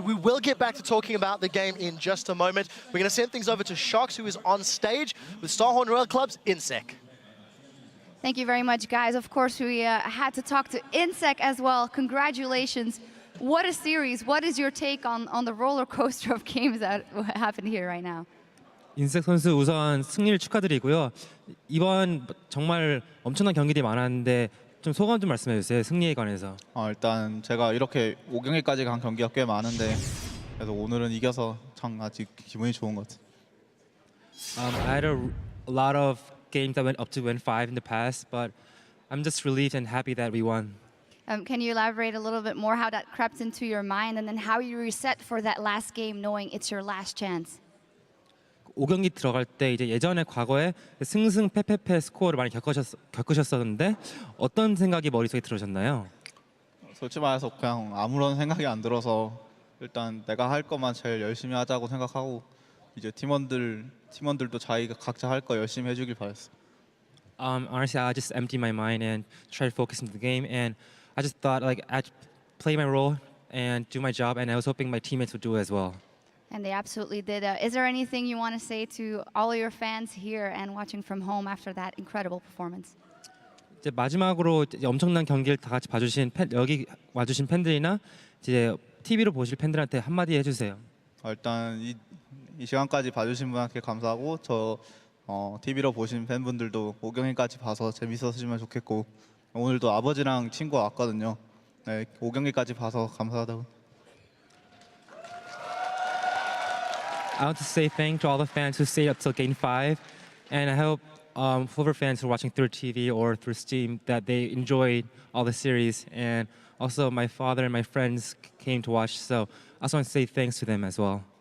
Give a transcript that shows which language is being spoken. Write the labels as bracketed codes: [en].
[en] We will get back to talking about the game in just a moment. We're going to send things over to Sharks, who is on stage with Starhorn Royal Club's Insec. Thank you very much, guys. Of course, we had to talk to Insec as well. Congratulations. What a series. What is your take on the roller coaster of games that happened here right now? [ko] 인색 선수 우선 승리를 축하드리고요. 이번 정말 엄청난 경기들이 많았는데 좀 소감 좀 말씀해 주세요. 승리에 관해서. 일단 제가 이렇게 5경기까지 간 경기가 꽤 많은데 그래서 오늘은 이겨서 참 아직 기분이 좋은 것 같아요. [en] I had a lot of games that went up to win 5 in the past, but I'm just relieved and happy that we won. Can you elaborate a little bit more how that crept into your mind and then how you reset for that last game knowing it's your last chance? [ko] 5경기 들어갈 때 이제 예전에 과거에 승승패패패 스코어를 많이 겪으셨었는데 어떤 생각이 머릿속에 들으셨나요? 솔직히 말해서 그냥 아무런 생각이 안 들어서 일단 내가 할 것만 제일 열심히 하자고 생각하고 이제 팀원들도 자기가 각자 할 거 열심히 해주길 바랬어. [en] Honestly, I just emptied my mind and tried to focus on the game, and I just thought like I'd play my role and do my job, and I was hoping my teammates would do it as well. And they absolutely did. Is there anything you want to say to all of your fans here and watching from home after that incredible performance? [ko] 이제 마지막으로 이제 엄청난 경기를 다 같이 봐주신 여기 와주신 팬들이나 이제 TV로 보실 팬들한테 한마디 해주세요. 일단 이 시간까지 봐주신 분한테 감사하고 저 TV로 보신 팬분들도 5경기까지 봐서 재밌었으면 좋겠고 오늘도 아버지랑 친구 왔거든요. 네, 5경기까지 봐서 감사하다고. [en] I want to say thank to all the fans who stayed up till Game 5, and I hope whoever fans who are watching through TV or through Steam that they enjoyed all the series, and also my father and my friends came to watch, so I also want to say thanks to them as well.